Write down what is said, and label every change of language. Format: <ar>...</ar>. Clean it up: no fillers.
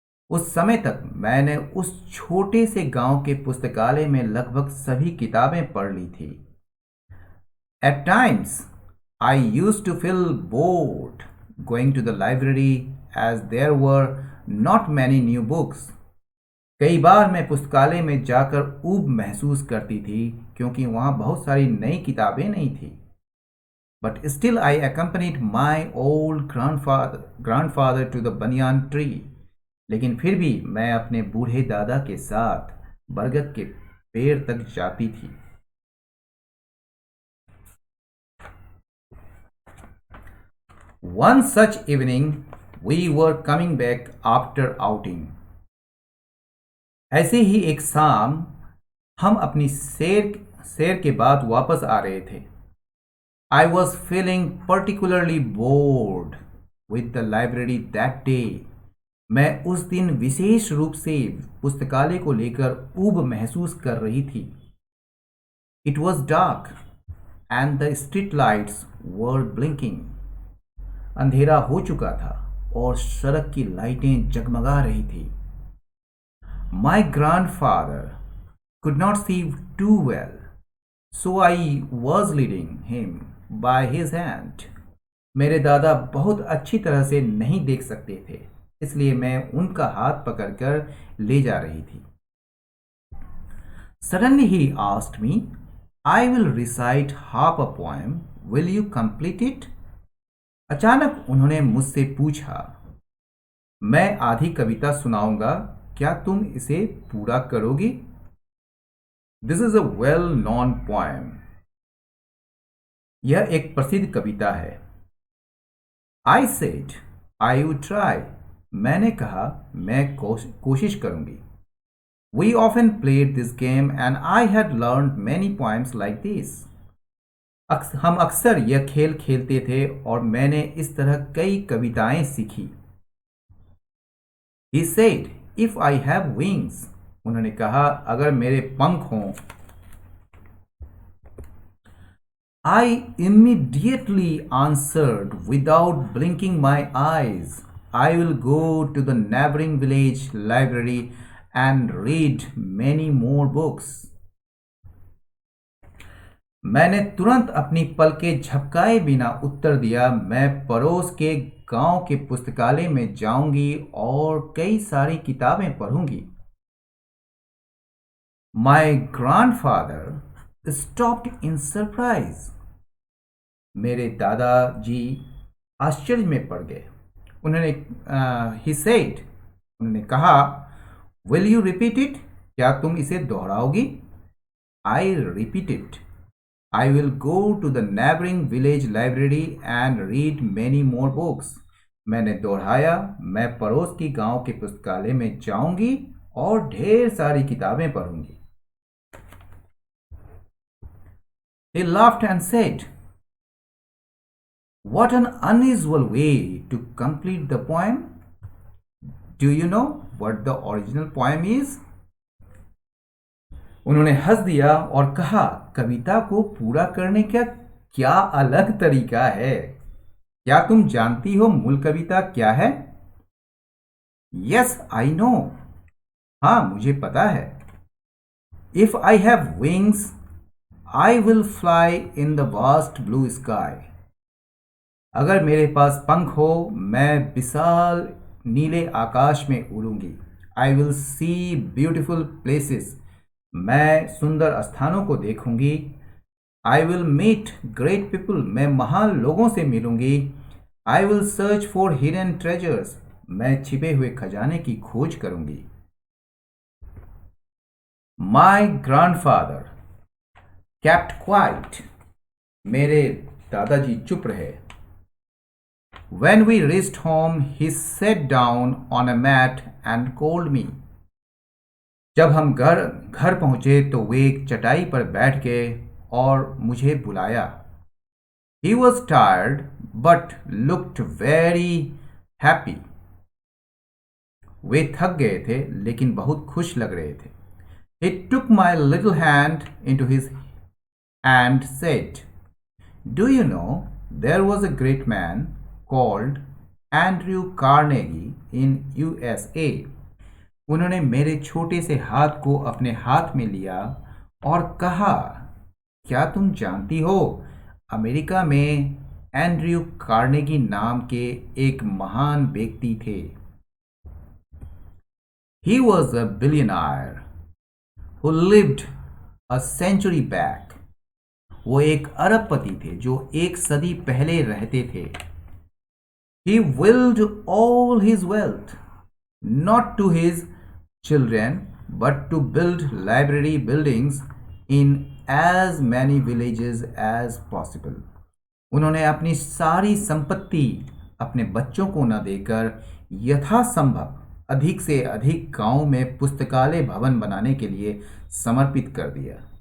<hi>उस समय तक मैंने उस छोटे से गांव के पुस्तकालय में लगभग सभी किताबें पढ़ ली थी.</hi> <en>At times, I used to feel bored going to the library as there were not many new books.</en> <hi>कई बार मैं पुस्तकालय में जाकर ऊब महसूस करती थी क्योंकि वहाँ बहुत सारी नई किताबें नहीं थी.</hi> <en>But still I accompanied my old grandfather to the banyan tree.</en> <hi>लेकिन फिर भी मैं अपने बूढ़े दादा के साथ बरगद के पेड़ तक जाती थी.</hi> <en>One such evening, we were coming back after outing.</en> <hi>ऐसे ही एक शाम हम अपनी सैर के बाद वापस आ रहे थे.</hi> <en>I was feeling particularly bored with the library that day.</en> <hi>मैं उस दिन विशेष रूप से पुस्तकालय को लेकर ऊब महसूस कर रही थी.</hi> <en>It was dark and the street lights were blinking.</en> <hi>अंधेरा हो चुका था और सड़क की लाइटें जगमगा रही थी.</hi> <en>My grandfather could not see too well, so I was leading him by his hand.</en> <hi>मेरे दादा बहुत अच्छी तरह से नहीं देख सकते थे, इसलिए मैं उनका हाथ पकड़कर ले जा रही थी.</hi> <en>Suddenly he asked me, I will recite half a poem. Will you complete it?</en> <hi>अचानक उन्होंने मुझसे पूछा, मैं आधी कविता सुनाऊंगा, क्या तुम इसे पूरा करोगी?</hi> <en>This is a well-known poem.</en> <hi>यह एक प्रसिद्ध कविता है.</hi> <en>I said, I would try.</en> <hi>मैंने कहा, मैं कोशिश करूंगी.</hi> <en>We often played this game and I had learned many poems like this.</en> <hi>हम अक्सर यह खेल खेलते थे और मैंने इस तरह कई कविताएं सीखी.</hi> <en>He said, if I have wings.</en> <hi>उन्होंने कहा, अगर मेरे पंख हों.</hi> <en>I immediately answered without blinking my eyes, I will go to the neighboring village library and read many more books.</en> <hi>मैंने तुरंत अपनी पलकें झपकाए बिना उत्तर दिया, मैं पड़ोस के गांव के पुस्तकालय में जाऊंगी और कई सारी किताबें पढ़ूंगी.</hi> <en>My grandfather stopped in surprise.</en> <hi>मेरे दादाजी आश्चर्य में पड़ गए. उन्होंने</hi> <en>he said,</en> <hi>उन्होंने कहा,</hi> <en>will you repeat it?</en> <hi>क्या तुम इसे दोहराओगी?</hi> <en>I repeated, I will go to the neighboring village library and read many more books.</en> <hi>मैंने दोहराया, मैं पड़ोस की गांव के पुस्तकालय में जाऊंगी और ढेर सारी किताबें पढ़ूंगी.</hi> <en>He laughed and said, what an unusual way to complete the poem. Do you know what the original poem is?</en> <hi>उन्होंने हंस दिया और कहा, कविता को पूरा करने का क्या अलग तरीका है. क्या तुम जानती हो मूल कविता क्या है?</hi> <en>Yes, I know.</en> <hi>हाँ, मुझे पता है.</hi> <en>If I have wings, I will fly in the vast blue sky.</en> <hi>अगर मेरे पास पंख हो, मैं विशाल नीले आकाश में उड़ूंगी.</hi> <en>I will see beautiful places.</en> <hi>मैं सुंदर स्थानों को देखूंगी.</hi> <en>I will meet great people.</en> <hi>मैं महान लोगों से मिलूंगी.</hi> <en>I will search for hidden treasures.</en> <hi>मैं छिपे हुए खजाने की खोज करूंगी.</hi> <en>My grandfather kept quiet.</en> <hi>मेरे दादाजी चुप रहे.</hi> <en>When we reached home, he sat down on a mat and called me.</en> <hi>जब हम घर पहुंचे तो वे एक चटाई पर बैठ गए और मुझे बुलाया.</hi> <en>He was tired but looked very happy.</en> <hi>वे थक गए थे लेकिन बहुत खुश लग रहे थे.</hi> <en>He took my little hand into his and said, do you know there was a great man called Andrew Carnegie in USA.</en> <hi>उन्होंने मेरे छोटे से हाथ को अपने हाथ में लिया और कहा, क्या तुम जानती हो अमेरिका में एंड्रयू कार्नेगी नाम के एक महान व्यक्ति थे।</hi> <en>He was a billionaire who lived a century back.</en> <hi>वो एक अरबपति थे जो एक सदी पहले रहते थे।</hi> <en>He willed all his wealth not to his children but to build library buildings in as many villages as possible.</en> <hi>उन्होंने अपनी सारी संपत्ति अपने बच्चों को न देकर यथासंभव अधिक से अधिक गांव में पुस्तकालय भवन बनाने के लिए समर्पित कर दिया।</hi>